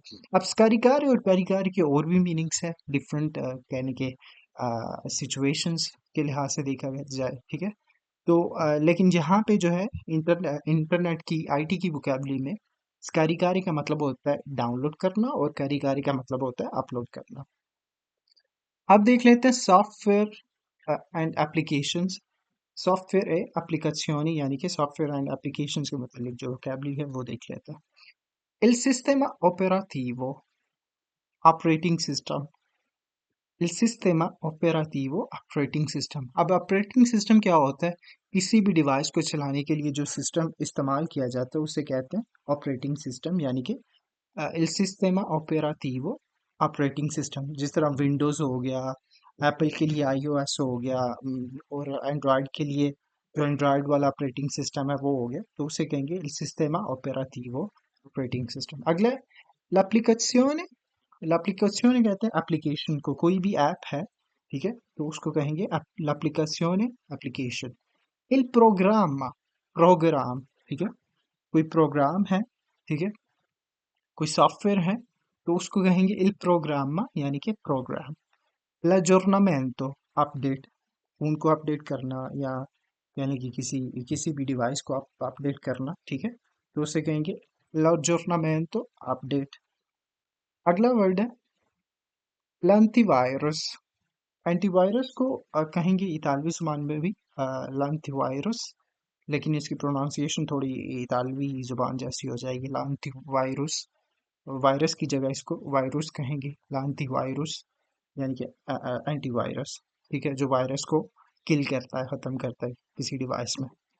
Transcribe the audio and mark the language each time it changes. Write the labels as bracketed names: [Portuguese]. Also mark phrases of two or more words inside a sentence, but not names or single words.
[Hindi] अब स्कैरिकारे और कारिकारे के और भी मीनिंग्स है, डिफरेंट कहने के सिचुएशंस के लिहाज से देखा जाए, ठीक है, तो लेकिन यहाँ पे जो है इंटरनेट की आईटी की वोकैबुलरी में स्कैरिकारी का मतलब होता है डाउनलोड करना और कारिकारी का मतलब होता है अपलोड करना। अब देख लेते हैं [English] software and applications, [Italian] software e applicazioni, [Hindi] यानी कि [English] software and applications [Hindi] के मतलब जो वोकैबुलरी है वो देख लेते हैं। [Italian] El sistema operativo, [English] operating system, [Italian] il sistema operativo [English] operating system. [Hindi] अब [English] operating system [Hindi] क्या होता है, किसी भी डिवाइस को चलाने के लिए जो सिस्टम इस्तेमाल किया जाता है उसे कहते हैं ऑपरेटिंग सिस्टम, यानी कि [Italian] il sistema operativo [English] operating system. [Hindi] जिस तरह विंडोज़ हो गया, एप्पल के लिए आईओएस हो गया, और एंड्रॉयड के लिए जो एंड्रॉयड वाला [English] operating system [Hindi] है वो हो गया, तो उसे कहेंगे [Italian] il sistema operativo [English] operating system. [Hindi] अगला l'applicazione, l'applicazione कहते हैं एप्लीकेशन को, कोई भी ऐप है, ठीक है, तो उसको कहेंगे l'applicazione एप्लीकेशन। [Italian] il programma, [Hindi] प्रोग्राम, ठीक है, कोई प्रोग्राम है, ठीक है, कोई सॉफ्टवेयर है, तो उसको कहेंगे [Italian] il programma, [Hindi] यानी कि प्रोग्राम। l'aggiornamento, अपडेट, फोन को अपडेट करना या यानी कि किसी भी डिवाइस को आप अपडेट करना, ठीक है, तो उसे कहेंगे l'aggiornamento अपडेट। अगला वर्ड है l'antivirus, एंटीवायरस को कहेंगे इतालवी जुबान में भी l'antivirus, लेकिन इसकी प्रोनाउंसिएशन थोड़ी इतालवी जुबान जैसी हो जाएगी, l'antivirus, वायरस की जगह इसको वायरस कहेंगे, l'antivirus, यानी कि एंटीवायरस, ठीक है, जो वायरस को किल करता है, ख़त्म करता है किसी डिवाइस में।